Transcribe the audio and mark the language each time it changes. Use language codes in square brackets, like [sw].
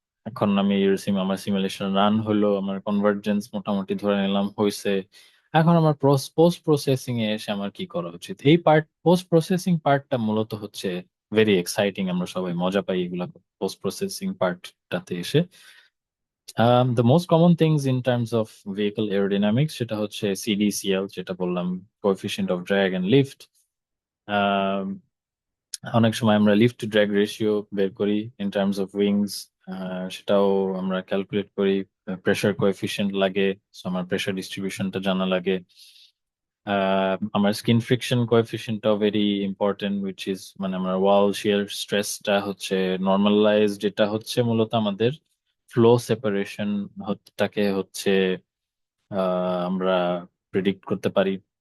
[bn] এখন আমি আমার সিমুলেশন রান হলো, আমার কনভার্জেন্স মোটামুটি ধরে নিলাম হয়েছে। এখন আমার পোস্ট প্রসেসিং এ এসে আমার কি করা উচিত? এই পোস্ট প্রসেসিং পার্টটা মূলত হচ্ছে ভেরি এক্সাইটিং, আমরা সবাই মজা পাই এগুলা পোস্ট প্রসেসিং পার্টটাতে এসে। [en] The most common things in terms of vehicle aerodynamics [bn] সেটা হচ্ছে [en] CDCL, [bn] যেটা বললাম, [en] coefficient of drag and lift. [bn] Um, অনেক সময় আমরা লিফট টু ড্র্যাগ রেশিও বের করি [en] in terms of wings, [bn] সেটাও আমরা ক্যালকুলেট করি। প্রেসার কোএফিসিয়েন্ট লাগে, so আমার প্রেসার ডিস্ট্রিবিউশনটা জানা লাগে। আমার skin friction কোএফিসিয়েন্টটাও [en] very important, which is [bn] মানে আমার ওয়াল শিয়ার স্ট্রেসটা হচ্ছে নর্মালাইজ, যেটা হচ্ছে মূলত আমাদের ফ্লো সেপারেশন টাকে হচ্ছে আমরা প্রেডিক্ট করতে পারি।